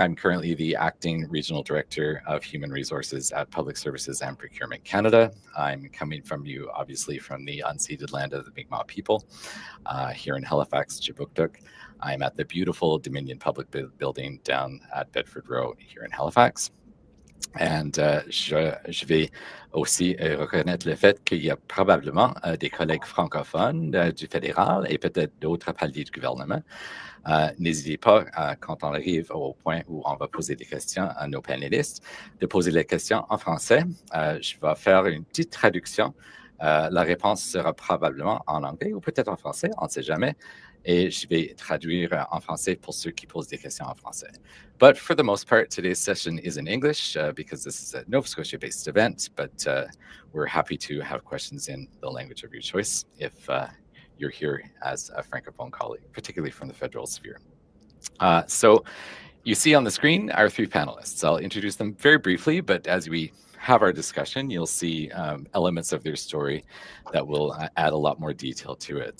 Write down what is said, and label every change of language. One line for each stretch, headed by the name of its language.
English: I'm currently the Acting Regional Director of Human Resources at Public Services and Procurement Canada. I'm coming from you, obviously, from the unceded land of the Mi'kmaq people here in Halifax, Chibuktuk. I'm at the beautiful Dominion Public Building down at Bedford Row here in Halifax.
French: And je vais aussi reconnaître le fait qu'il y a probablement des collègues francophones du fédéral et peut-être d'autres paliers du gouvernement. N'hésitez pas, quand on arrive au point où on va poser des questions à nos panélistes, de poser les questions en français. Je vais faire une petite traduction. La réponse sera probablement en anglais ou peut-être en français, on ne sait jamais. Et je vais traduire en français pour ceux qui posent des questions en français.
English: But for the most part, today's session is in English because this is a Nova Scotia-based event, but we're happy to have questions in the language of your choice if you're here as a Francophone colleague, particularly from the federal sphere. So you see on the screen our three panelists. I'll introduce them very briefly, but as we have our discussion, you'll see elements of their story that will add a lot more detail to it.